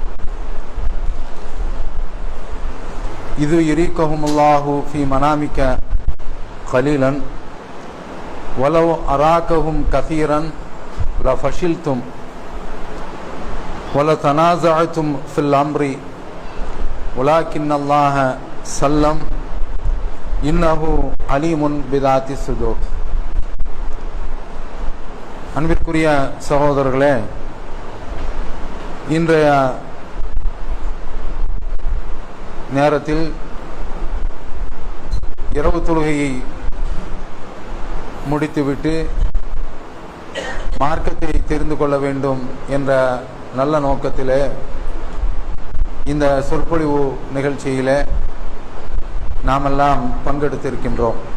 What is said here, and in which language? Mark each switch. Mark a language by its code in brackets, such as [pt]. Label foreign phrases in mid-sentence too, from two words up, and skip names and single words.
[ar] إذ يريكهم الله في منامك قليلا ولو أراكهم كثيرا لفشلتم ولتنازعتم في الأمر ولكن الله سلم إنه عليم بذات الصدور. [ta] அன்பிற்குரிய சகோதரர்களே, இன்றைய நேரத்தில் இரவு தொழுகையை முடித்துவிட்டு மார்க்கத்தை தெரிந்து கொள்ள வேண்டும் என்ற நல்ல நோக்கத்திலே இந்த சொற்பொழிவு நிகழ்ச்சியிலே நாமெல்லாம் பங்கெடுத்திருக்கின்றோம்.